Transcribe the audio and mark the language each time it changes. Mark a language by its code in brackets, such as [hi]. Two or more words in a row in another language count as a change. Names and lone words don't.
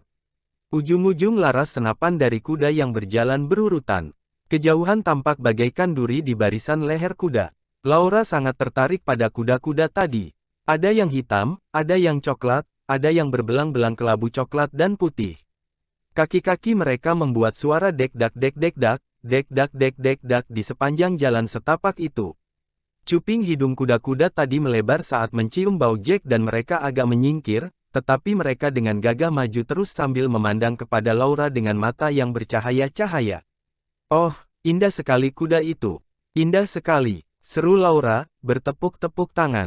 [id] Ujung-ujung laras senapan dari kuda yang berjalan berurutan. Kejauhan tampak bagaikan duri di barisan leher kuda. Laura sangat tertarik pada kuda-kuda tadi. Ada yang hitam, ada yang coklat, ada yang berbelang-belang kelabu coklat dan putih. Kaki-kaki mereka membuat suara dek-dak-dek-dek-dak, dek-dak-dek-dek-dak di sepanjang jalan setapak itu. Cuping hidung kuda-kuda tadi melebar saat mencium bau Jack dan mereka agak menyingkir, tetapi mereka dengan gagah maju terus sambil memandang kepada Laura dengan mata yang bercahaya-cahaya. "Oh, indah sekali kuda itu. Indah sekali," seru Laura, bertepuk-tepuk tangan.